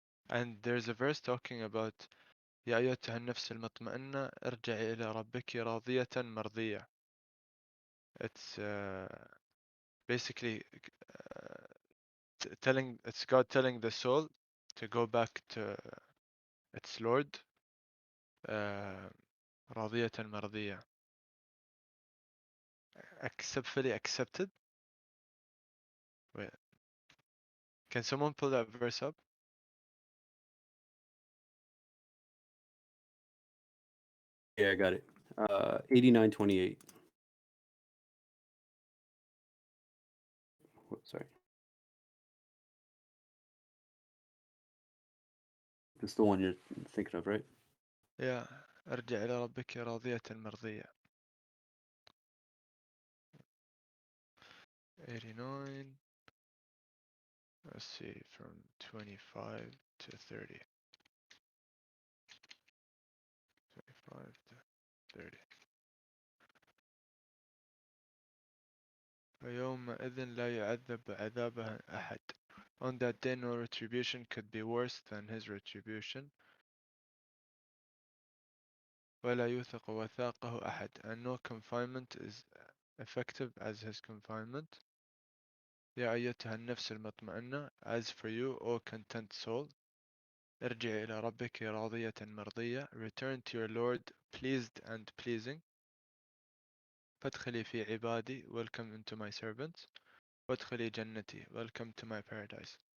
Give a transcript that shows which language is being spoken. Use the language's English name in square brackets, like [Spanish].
[English] And there's a verse talking about [Arabic] يا أيتها النفس المطمئنة ارجعي إلى ربك راضية مرضية. [English] It's basically it's God telling the soul to go back to its Lord, [Arabic] راضية مرضية, [English] fully accepted. Wait, can someone pull that verse up? Yeah, I got it. 89:28. Sorry. That's the one you're thinking of, right? Yeah, [Arabic] ارجع إلى ربك راضية مرضية. [English] 89. Let's see, from 25 to 30. 25 to 30. [Arabic] ويومئذ لا يعذب عذابه أحد. [English] On that day no retribution could be worse than his retribution. [Arabic] ولا يوثق وثاقه أحد. [English] And no confinement is effective as his confinement. [Arabic] يا أيتها النفس المطمئنة. [English] As for you, O content soul, [Arabic] ارجع إلى ربك راضية مرضية. [English] Return to your Lord pleased and pleasing. [Arabic] فادخلي في عبادي. [English] Welcome into my servants. [Arabic] وادخلي جنتي. [English] Welcome to my paradise.